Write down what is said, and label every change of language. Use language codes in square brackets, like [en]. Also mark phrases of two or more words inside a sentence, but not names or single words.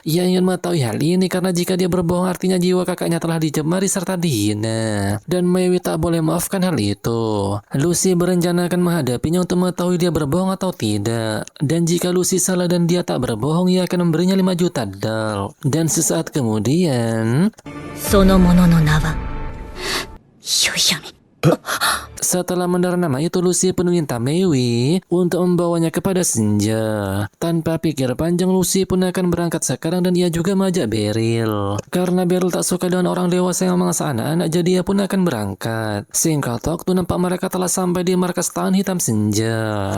[id] Ia ingin mengetahui hal ini karena jika dia berbohong artinya jiwa kakaknya telah dicemari serta dihina. Dan Mewi tak boleh maafkan hal itu. Lucy berencana akan menghadapinya untuk mengetahui dia berbohong atau tidak. Dan jika Lucy salah dan dia tak berbohong, ia akan memberinya 5 juta dal. Dan sesaat kemudian, [ja] そのものの名はよいやみ。 [id] setelah mendengar nama itu, Lucy pun meminta Mewi untuk membawanya kepada Senja. Tanpa pikir panjang, Lucy pun akan berangkat sekarang dan ia juga mengajak Beryl. Karena Beryl tak suka dengan orang dewasa yang memaksa anak-anak, jadi ia pun akan berangkat. Singkat waktu, nampak mereka telah sampai di markas tahan hitam Senja.